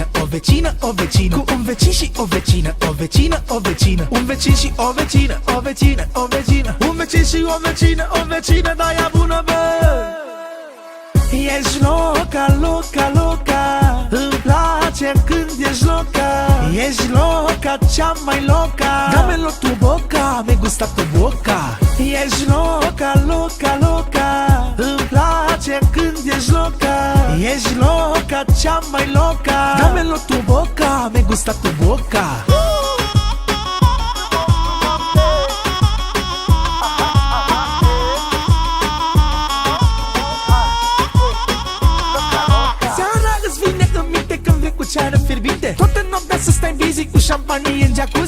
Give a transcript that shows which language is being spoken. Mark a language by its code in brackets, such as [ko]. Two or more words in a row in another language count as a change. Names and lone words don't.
[ro] O vecină, o vecină, cu un vecin și o vecină. O vecină, o vecină, un vecin și o vecină. O vecină, o vecină, un vecin și o vecină. O vecină, da, ea bună, bă. Ești [es] loca, loca, loca, [ro] îmi place când ești loca. Ești loca, cea mai loca, [es] damelo tu boca, mi gusta tu boca. [ro] Ești [es] loca, loca, loca, [ro] îmi place când ești loca. Ești loca, cea mai loca, [es] damelo tu boca, mi gusta tu boca. [ro] Ceară fierbinte, toată noaptea să stai busy cu șampanie în jacuzzi.